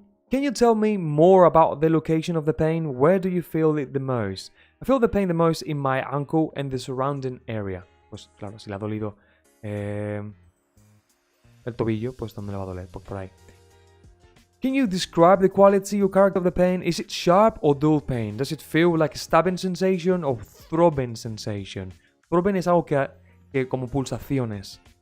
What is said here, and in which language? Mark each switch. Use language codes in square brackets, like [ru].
[en] Can you tell me more about the location of the pain? Where do you feel it the most? I feel the pain the most in my ankle and the surrounding area. [es] Pues claro, si le ha dolido el tobillo, pues ¿dónde le va a doler? Pues por ahí. [en] Can you describe the quality or character of the pain? Is it sharp or dull pain? Does it feel like a stabbing sensation or throbbing sensation? [es] Throbbing es algo que como pulsaciones.